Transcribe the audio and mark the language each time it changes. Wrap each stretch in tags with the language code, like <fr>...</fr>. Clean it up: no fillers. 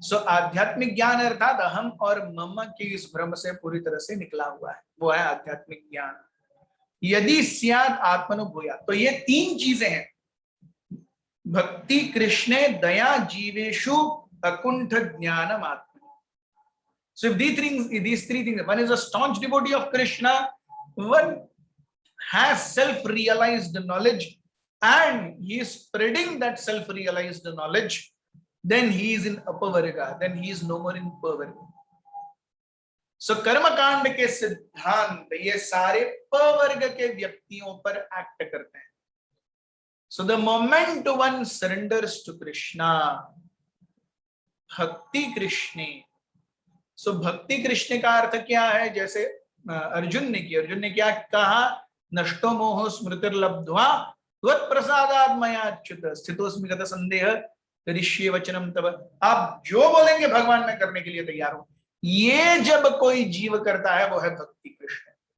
<hi>सो आध्यात्मिक ज्ञान अर्थात अहम और मम के इस भ्रम से पूरी तरह से निकला हुआ है, वो है आध्यात्मिक ज्ञान।</hi> <sa>यदि स्यात् आत्मनुभूया,</sa> <hi>तो ये तीन चीजें हैं,</hi> <sa>भक्ति कृष्णे दया जीवेषु अकुंठ ज्ञानम आत्मा।</sa> <en>So if these three things, one is a staunch devotee of Krishna, one has self-realized knowledge, and he is spreading that self-realized knowledge, then he is in apavarga, then he is no more in pavarga.</en> <hi>So कर्मकांड के सिद्धांत ये सारे पवर्ग के व्यक्तियों पर act करते हैं.</hi> <en>So the moment one surrenders to Krishna,</en> <sa>भक्ति कृष्णे.</sa> <hi>सो भक्ति कृष्ण का अर्थ क्या है? जैसे अर्जुन ने क्या कहा?</hi> <sa>नष्टो मोह स्मृतिर्लब्ध्वा त्वत्प्रसादात् मया अच्युत स्थितोस्मि गत संदेह करिष्ये वचनम तव.</sa> <hi>आप जो बोलेंगे भगवान मैं करने के लिए तैयार हूं. ये जब कोई जीव करता है वो है भक्ति कृष्ण.</hi>